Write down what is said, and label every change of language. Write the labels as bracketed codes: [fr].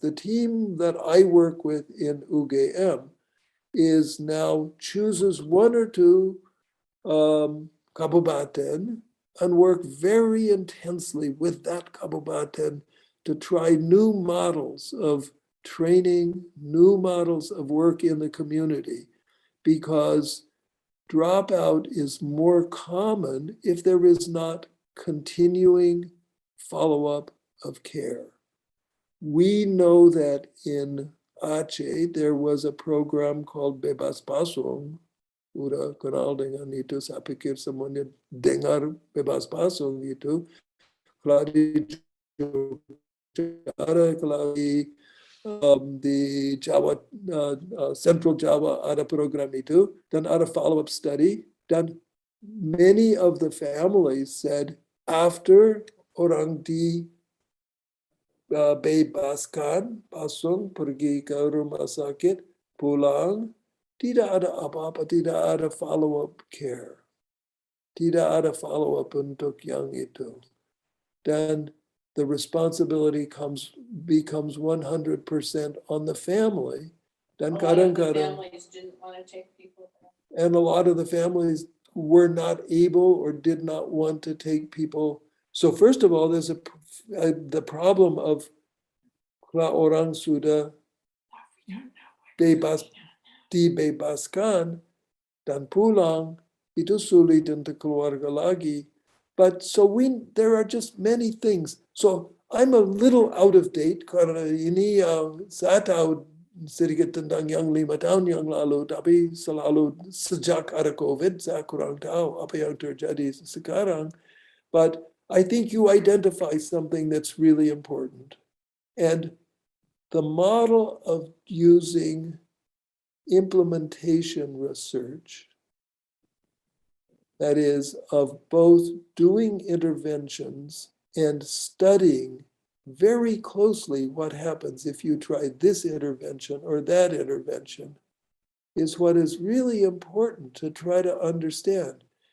[en] The team that I work with in UGM is now chooses one or two kabupaten and work very intensely with that kabupaten to try new models of training, new models of work in the community, because dropout is more common if there is not continuing follow-up of care. We know that in Aceh, there was a program called Bebas Pasung. [id] Udah kenal dengan itu, saya pikir semuanya dengar Bebas Pasung itu. Kalau di Jogja, kalau di Jawa, Central Java ada program itu, dan ada follow-up study, dan [en] many of the families said after [id] orang bebaskan, pasung, pergi ke rumah sakit, pulang, tidak ada apa-apa, tidak ada follow-up care. Tidak ada follow-up untuk yang itu. [en] Dan the responsibility becomes 100% on the family. [id] Dan kadang-kadang, [en] families didn't want to take people. and a lot of the families were not able or did not want to take people. So first of all, there's the problem of [id] orang sudah dibebaskan dan pulang, itu sulit untuk keluarga lagi. [en] But so there are just many things. So I'm a little out of date [id] karena ini saya tahu sedikit tentang yang 5 tahun yang lalu, tapi selalu sejak ada COVID, saya kurang tahu apa yang terjadi sekarang. [en] But I think you identify something that's really important. And the model of using implementation research, that is, of both doing interventions and studying very closely what happens if you try this intervention or that intervention, is what is really important to try to understand.